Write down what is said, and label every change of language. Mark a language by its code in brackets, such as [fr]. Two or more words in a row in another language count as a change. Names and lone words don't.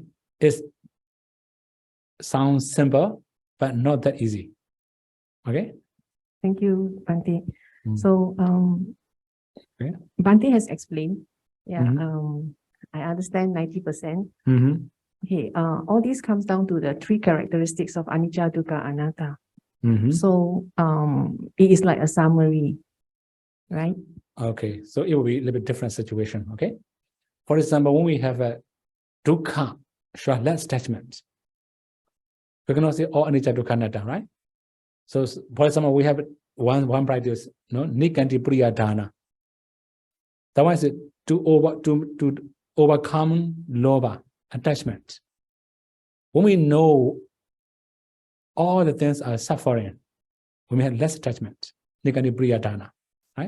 [en] It sounds simple, but not that easy. Okay? Thank you, Bhante. So, Bhante has explained. Yeah, I understand 90%. Okay, all this comes down to the 3 characteristics of [pi] anicca, dukkha, anatta. [en] So, it is like a summary, right? Okay, so it will be a little bit different situation. Okay, for example, when we have a dukkha, should less attachment. We cannot say all [pi] anicca, dukkha, anatta, [en] right? So, for example, we have one practice, [pi] nikanti priya dana. [en] That one is to overcome lobha. attachment. When we know all the things are suffering, when we have less attachment, negative priyadana, right?